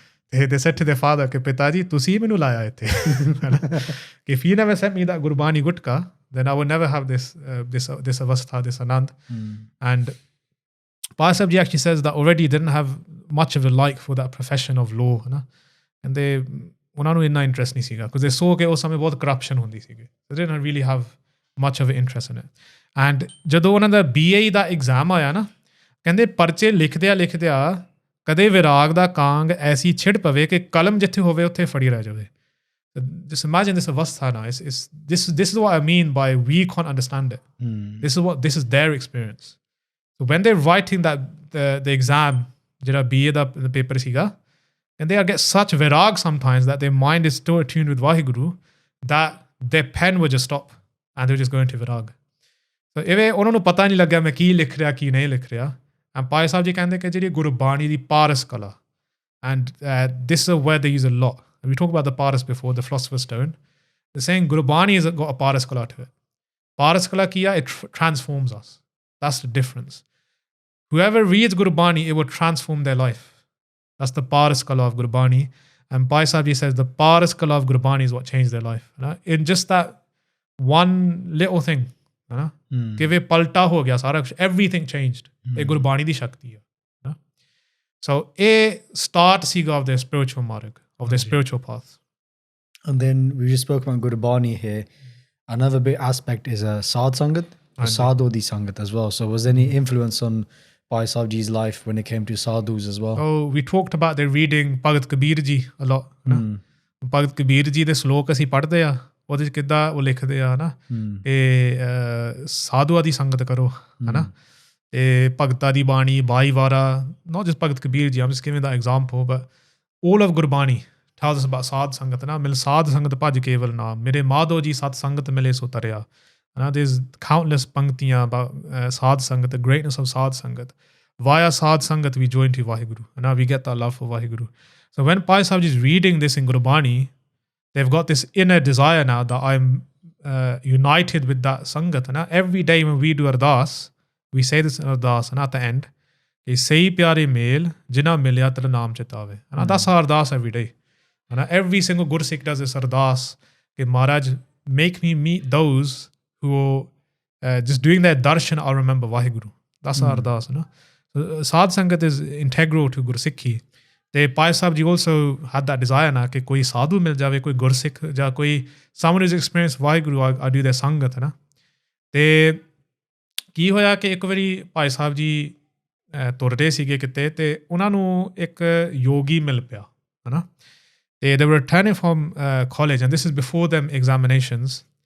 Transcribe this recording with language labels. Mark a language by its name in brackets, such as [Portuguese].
[English] They said to their father [Punjabi] कि पिताजी तुसी मैनू लाया इत्थे, है ना। [English] कि if you never sent me that Gurbani Gutka, then I would never have this avastha, this anand. And Bhai Sahib Ji actually says that already didn't have much of a like for that profession of law, [Punjabi] है ना। [English] And [Punjabi] ਉਹਨਾਂ ਨੂੰ ਇੰਨਾ interest ਨਹੀਂ ਸੀਗਾ, [English] because they saw [Punjabi] ਕਿ ਉਸ ਸਮੇਂ ਬਹੁਤ ਕਰਪਸ਼ਨ ਹੁੰਦੀ ਸੀਗੀ। [English] They didn't really have much of an interest in it. And [Punjabi] ਜਦੋਂ ਉਹਨਾਂ ਦਾ BA ਦਾ ਐਗਜ਼ਾਮ ਆਇਆ ਨਾ, ਕਹਿੰਦੇ ਪਰਚੇ ਲਿਖਦਿਆਂ ਕਦੇ ਵਿਰਾਗ ਦਾ ਕਾਂਗ ਐਸੀ ਛਿੜ ਪਵੇ ਕਿ ਕਲਮ ਜਿੱਥੇ ਹੋਵੇ ਉੱਥੇ ਫੜੀ ਰਹਿ ਜਾਵੇ। [English] Just imagine this avastha now. This is what I mean by we can't understand it. This is their experience. So when they're writing that the exam, [Punjabi] ਜਿਹੜਾ BA ਦਾ ਪੇਪਰ ਸੀਗਾ, [English] and they get such virag sometimes that their mind is still attuned with Vaheguru that their pen would just stop and they're just going to virag. So [Punjabi] ਇਵੇਂ ਉਹਨਾਂ ਨੂੰ ਪਤਾ ਨਹੀਂ ਲੱਗਿਆ ਮੈਂ ਕੀ ਲਿਖ ਰਿਹਾ ਕੀ ਨਹੀਂ ਲਿਖ ਰਿਹਾ। [English] And [Punjabi] ਭਾਈ ਸਾਹਿਬ ਜੀ ਕਹਿੰਦੇ ਕਿ ਜਿਹੜੀ ਗੁਰਬਾਣੀ ਦੀ ਪਾਰਸ ਕਲਾ, [English] and this is where they use a lot. We talked about the paras before, the philosopher's stone. They're saying Gurbani has got a paras kala to it. Paras kala kiya, it transforms us. That's the difference. Whoever reads Gurbani, it will transform their life. That's the paras kala of Gurbani. And Bhai Sahib Ji says the paras kala of Gurbani is what changed their life. In just that one little thing. Give it [Punjabi] palta ho gaya sara, [English] everything changed. [Punjabi] Ye Gurbani di shakti hai. [English] So a start siga of their spiritual marg, of their spiritual path. And then we just spoke about Gurbani here. Another big aspect is Sadh Sangat, [Punjabi] Sadhu di Sangat [English] as well. So was there any influence on Bhai Sahib Ji's life when it came to sadhus as well? Oh, we talked about their reading Bhagat Kabir Ji a lot. [Punjabi] Bhagat Kabir Ji ਦੇ ਸ਼ਲੋਕ ਅਸੀਂ ਪੜ੍ਹਦੇ ਆ, ਉਹਦੇ ਚ ਕਿੱਦਾਂ ਉਹ ਲਿਖਦੇ ਆ ਨਾ ਕਿ ਸਾਧੂਆਂ ਦੀ ਸੰਗਤ ਕਰੋ, ਹਨਾ, ਤੇ ਭਗਤਾਂ ਦੀ ਬਾਣੀ ਬਾਈ ਵਾਰਾ, [English] not just Bhagat Kabir Ji, I'm just giving that example, but all of Gurbani tells us about [Punjabi] ਸਾਧ ਸੰਗਤ ਨਾ, ਮਿਲ ਸਾਧ ਸੰਗਤ ਭਜ ਕੇਵਲ ਨਾਮ, ਮੇਰੇ ਮਾਧੋ ਜੀ ਸਤ ਸੰਗਤ ਮਿਲੇ ਸੋ ਤਰਿਆ। [English] There's countless panktiyan about Sadh Sangat, the greatness of Sadh Sangat. Via Sadh Sangat, we join to Vaheguru. And now we get that love for Vaheguru. So when Bhai Sahib Ji is reading this in Gurbani, they've got this inner desire now that I'm united with that Sangat. And every day when we do Ardas, we say this in Ardas, and at the end, [Punjabi] Sei pyare mel, jina milya tala naam chitave. [English] And that's our Ardas every day. And every single Gursikh does this Ardas, that Maharaj, make me meet those who just doing their darshan, I'll remember Vaheguru. That's our ardas. So Sadh Sangat is integral to Gursikhi. The Bhai Sahib Ji also had that desire na [Punjabi] कि कोई साधु मिल जावे, कोई Gursikh या कोई [English] someone who's experienced Vaheguru, I do their sangat ना। [Punjabi] ते ਕੀ ਹੋਇਆ ਕਿ ਇੱਕ ਵਾਰੀ ਭਾਈ ਸਾਹਿਬ ਜੀ ਤੁਰ ਰਹੇ ਸੀਗੇ ਕਿਤੇ, ਤੇ ਉਹਨਾਂ ਨੂੰ ਇੱਕ ਯੋਗੀ ਮਿਲ ਪਿਆ, ਹਨਾ, ਤੇ [English] they were returning from college, and this is before them examinations.